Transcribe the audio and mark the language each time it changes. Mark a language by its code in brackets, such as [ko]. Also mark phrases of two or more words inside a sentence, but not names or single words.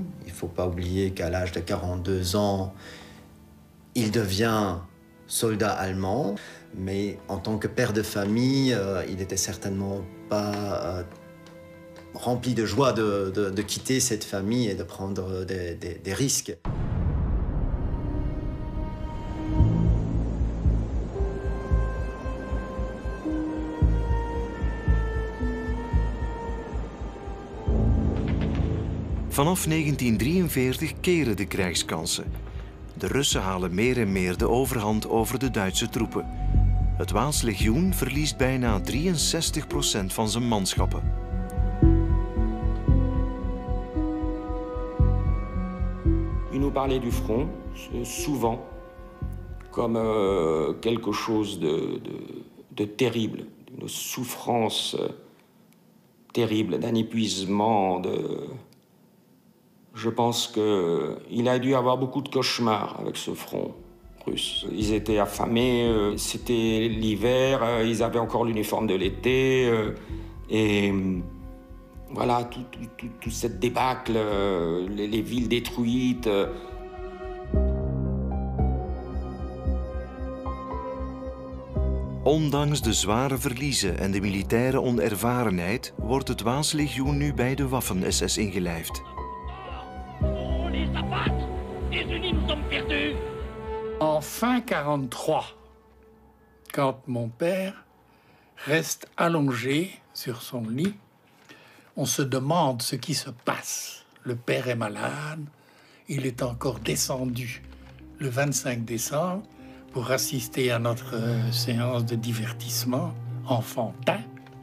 [fr] Il ne faut pas oublier qu'à l'âge de 42 ans, il devient soldat allemand. Mais en tant que père de famille, il n'était certainement pas rempli de joie de quitter cette famille et de prendre des risques. [nl] Vanaf 1943 keren de krijgskansen. De Russen halen meer en meer de overhand over de Duitse troepen. Het Waals legioen verliest bijna 63% van zijn manschappen. [fr] Il nous parlait du front, souvent, comme quelque chose de terrible, d'une souffrance terrible, d'un épuisement. Je pense qu'il a dû avoir beaucoup de cauchemars avec ce front russe. Ils étaient affamés, c'était l'hiver, ils avaient encore l'uniforme de l'été, et voilà, toute cette débâcle, les villes détruites. [nl] Ondanks de zware verliezen en de militaire onervarenheid wordt het Waals legioen nu bij de Waffen-SS ingelijfd. [fr] En fin 1943, quand mon père reste allongé sur son lit, on se demande ce qui se passe. Le père est malade, il est encore descendu le 25 décembre pour assister à notre séance de divertissement enfantin.